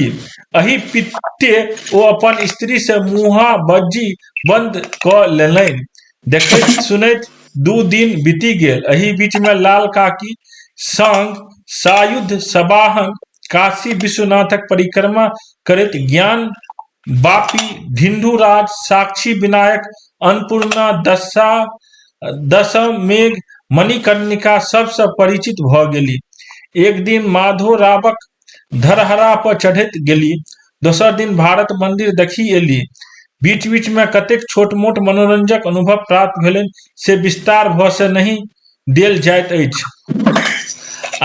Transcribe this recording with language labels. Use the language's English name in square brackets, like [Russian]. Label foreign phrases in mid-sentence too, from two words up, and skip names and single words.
[Maithili] अही पित्ते ओ अपन स्त्री से मुँहा बज्जी बंद क लेलनि। देखैत सुनैत 2 दिन बीती गेल। एही बीच में लाल काकी संग सायुध सवाहन काशी विश्वनाथक परिक्रमा करैत ज्ञान बापी ढिंढूराज साक्षी विनायक अन्नपूर्णा दशम मेघ मणिकर्णिका सबसे परिचित भ गेली। एक दिन माधो रावक धरहरा पर चढ़ैत गेली, दोसर दिन भारत मंदिर देखी एली। बीच बीच में कतेक छोट मोट मनोरंजक अनुभव प्राप्त भेलनि से विस्तार भ से नहीं देल जाइत अछि।